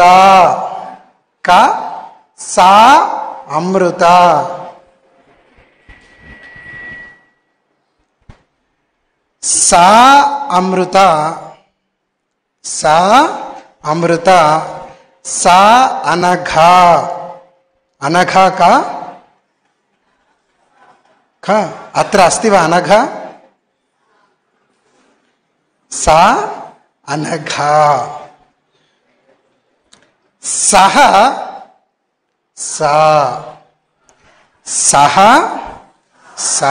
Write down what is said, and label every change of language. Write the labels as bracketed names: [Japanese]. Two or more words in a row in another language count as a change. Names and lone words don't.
[Sanskrit] క సా అమృత. సా అమృత. సా అమృత. సా అనఘా. అనఘా కా ख अत्र अस्ति वा अनघा? सा अनघा. सः सा. सः सा.